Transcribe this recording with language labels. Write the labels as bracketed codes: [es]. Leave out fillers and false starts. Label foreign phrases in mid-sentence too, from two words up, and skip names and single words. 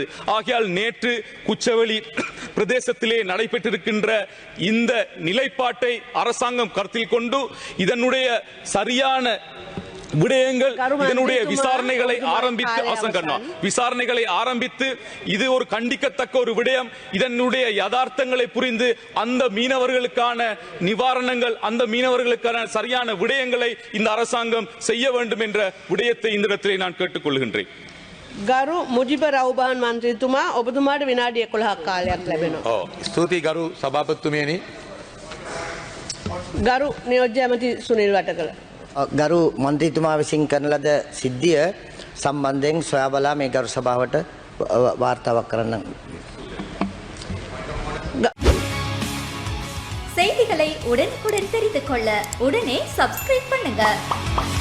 [ta] ஆகையால் நேற்று குச்சவெளி பிரதேசத்திலே நடைபெற்றிருக்கின்ற இந்த நிலைப்பாட்டை அரசாங்கம் கருத்தில் கொண்டு இதனுடைய சரியான விடயங்கள் இதனுடைய விசாரணைகளை ஆரம்பித்து இது ஒரு கண்டிக்கத்தக்க ஒரு விடயம், இதனுடைய யதார்த்தங்களை புரிந்து அந்த மீனவர்களுக்கான நிவாரணங்கள், அந்த மீனவர்களுக்கான சரியான விடயங்களை இந்த அரசாங்கம் செய்ய வேண்டும் என்ற விடயத்தை இந்த இடத்திலே நான் கேட்டுக்கொள்கின்றேன். [si] ගරු මුජිබ රවුබාන් මන්ත්‍රීතුමා ඔබතුමාට විනාඩි 11ක් කාලයක් ලැබෙනවා. ස්තුතියි ගරු සභාපතිතුමියනි. ගරු නියෝජ්‍ය ඇමති සුනිල් වටකල. ගරු මන්ත්‍රීතුමා විසින් කරන ලද සිද්ධිය සම්බන්ධයෙන් සොයා බලා මේ ගරු සභාවට වාර්තාවක් කරන්න. [ta] செய்திகளை உடனுக்குடன் தெரிந்து கொள்ள உடனே சப்ஸ்கிரைப் பண்ணுங்க.